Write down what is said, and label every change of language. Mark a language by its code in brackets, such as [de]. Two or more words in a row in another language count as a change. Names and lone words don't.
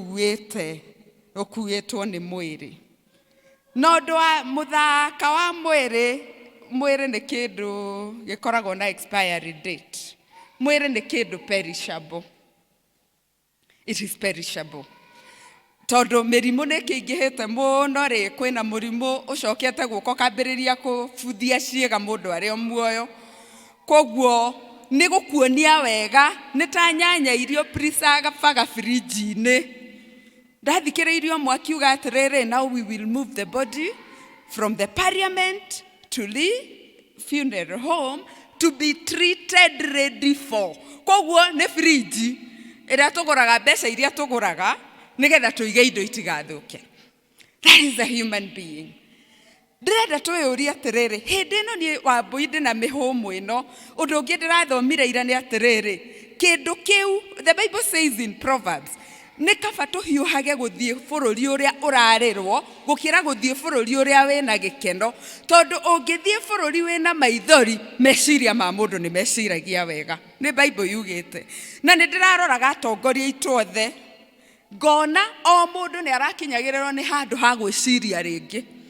[ki] ũkuĩtwo nĩ mwĩrĩ no ũndũ wa mũthaka wa mwĩrĩ nĩ kĩndũ gĩkoragwo na [en] expiry date [ki] mwĩrĩ nĩ kĩndũ [en] perishable it is perishable [ki] tondũ mĩrimũ nĩ kĩingĩhĩte mũno rĩ kwĩna mũrimũ ũcokete guoko kambĩrĩria kũbuthia ciĩga mũndũ arĩ muoyo koguo nĩ gũkuonia wega nĩ ta nyanya irio preservaga fridge-inĩ ndathikĩrĩirio mwakiuga atĩrĩrĩ [en] now we will move the body from the parliament to the funeral home to be treated ready for [ki] koguo nĩ fridge ĩrĩa tũgũraga mbeca iria tũgũraga nĩgetha tũige indo itigathũke [en] that is a human being [ki] ndĩrenda twĩyũrie atĩrĩrĩ hĩndĩ ĩno niĩ Wambũi ndĩna mĩhũmũ ĩno ũndũ ũngĩ ndĩrathomire ira nĩ atĩrĩrĩ kĩndũ kĩu [en] the Bible says in Proverbs [ki] nĩ kaba tũhiũhage gũthiĩ bũrũri ũrĩa ũrarĩrwo gũkĩra gũthiĩ bũrũri ũrĩa wĩna gĩkeno tondũ ũngĩthiĩ bũrũri wĩna maithori meciria ma mũndũ nĩ meciragia wega nĩ Bible yugĩte na nĩ ndĩraroraga atongoria itũ othe ngona o mũndũ nĩ arakinyagĩrĩrwo nĩ handũ ha gwĩciria rĩngĩ